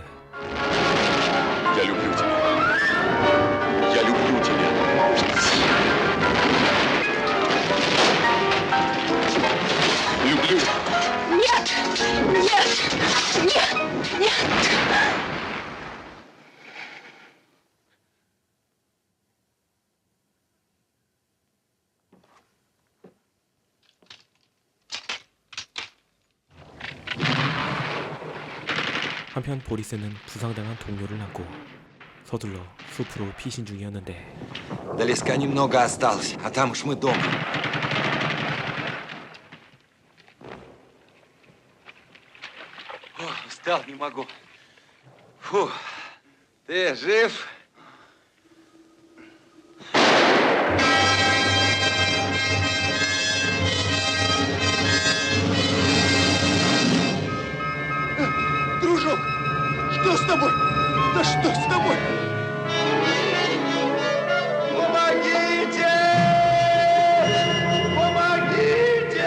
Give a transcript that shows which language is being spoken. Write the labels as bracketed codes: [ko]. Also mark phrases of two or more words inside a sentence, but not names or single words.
[ru] Я люблю тебя. Я люблю тебя. Люблю. Нет! Нет! Нет! Нет! [ko] 한편 보리스는 부상당한 동료를 안고 서둘러 숲으로 피신 중이었는데 [ru] До леска немного осталось, а там уж мы дома. Устал, не могу. Фу, ты жив? Дружок, что с тобой? Да что с тобой? Помогите! Помогите!